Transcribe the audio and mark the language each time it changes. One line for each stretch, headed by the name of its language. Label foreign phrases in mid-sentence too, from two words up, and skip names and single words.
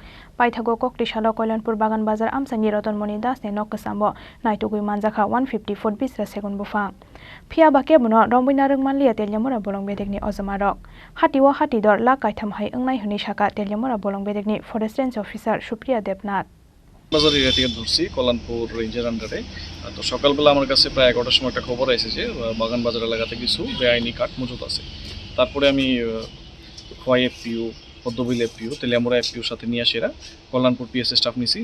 Kok Borok: Paithago Koktisalo Koilanpur Bagan Bazar Amsani Rotonmoni Das ne Nokasamo naitugui manjaka 150 foot bisra second bufang. Fiaba kebano romboy narak manlia telyamura bolong bedekni ozamarok. Hatiwa hatidor la kaitam hai angnai huni shaka telyamura bolong bedekni
English: Forest Range Officer
Kok Borok: Supriya Debnath.
Bangla: বাজার এরিয়া থেকে ধরছি কল্যাণপুর
English: range under.
Bangla: তো সকালবেলা আমার কাছে প্রায় 11টার সময় একটা খবর এসেছে যে বাগান বাজার এলাকাতে কিছু বেআইনি কাঠ মজুত আছে। তারপরে আমি খোয়াই এফপিও, পদ্মবিল এফপিও, তেলিয়ামুড়া এফপিওর সাথে নিয়ে আসি এরা কল্যাণপুর
English: PSA staff
Bangla: নিছি।